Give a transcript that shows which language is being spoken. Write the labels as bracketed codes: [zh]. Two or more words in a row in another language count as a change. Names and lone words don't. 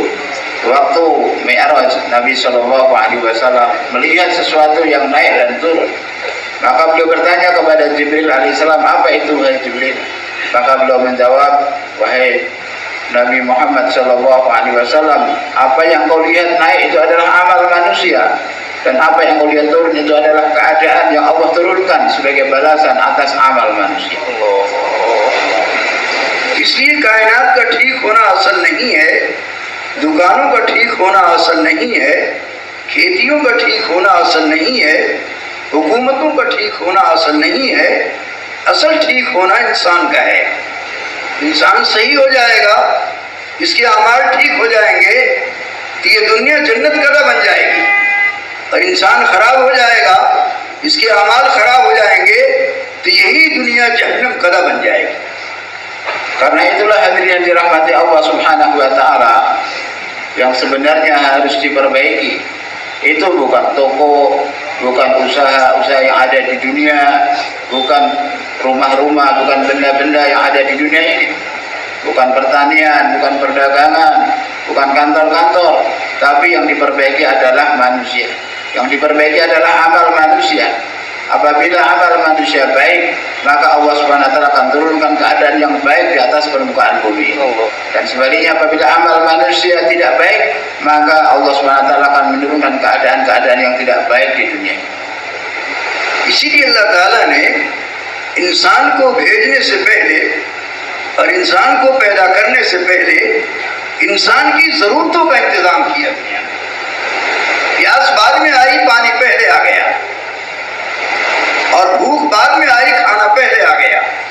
[id] Waktu Mi'raj, Nabi [ar] صلى الله عليه وسلم [id] melihat sesuatu yang naik dan turun, maka beliau bertanya kepada Jibril alaihissalam, apa itu wahai Jibril? Maka beliau menjawab, wahai Nabi Muhammad SAW, apa yang kau lihat naik itu adalah amal manusia, dan apa yang kau lihat turun itu adalah keadaan yang Allah turunkan sebagai balasan atas amal manusia. [ur] اس لیے کائنات کا ٹھیک ہونا اصل نہیں ہے، دکانوں کا ٹھیک ہونا اصل نہیں ہے، کھیتیوں کا ٹھیک ہونا اصل نہیں ہے، حکومتوں کا ٹھیک ہونا اصل نہیں ہے. اصل ٹھیک ہونا انسان کا ہے. انسان صحیح ہو جائے گا، اس کے اعمال ٹھیک ہو جائیں گے تو یہ دنیا جنت کدہ بن جائے گی، اور انسان خراب ہو جائے گا، اس کے اعمال خراب ہو جائیں گے تو یہی دنیا جہنم کدہ بن جائے گی. [id] Karena itulah hadirin yang dirahmati Allah [ar] سبحانه وتعالى, [id] yang sebenarnya harus diperbaiki itu bukan toko, bukan usaha-usaha yang ada di dunia, bukan rumah-rumah, bukan benda-benda yang ada di dunia ini, bukan pertanian, bukan perdagangan, bukan kantor-kantor, tapi yang diperbaiki adalah manusia. Yang diperbaiki adalah amal manusia. Apabila amal manusia baik, maka Allah [ar] سبحانه وتعالى [id] akan turunkan keadaan yang baik di atas permukaan bumi. Dan sebaliknya, apabila amal manusia tidak baik, maka Allah [ar] سبحانه وتعالى [id] akan menurunkan keadaan-keadaan yang tidak baik di dunia. [ur] اسی لیے اللہ تعالیٰ نے انسان کو بھیجنے سے پہلے اور انسان کو پیدا کرنے سے پہلے انسان کی ضرورتوں کا انتظام کیا. پیاس بعد میں آئی، پانی پہلے آ گیا، اور بھوک بعد میں آئی، کھانا پہلے آ گیا.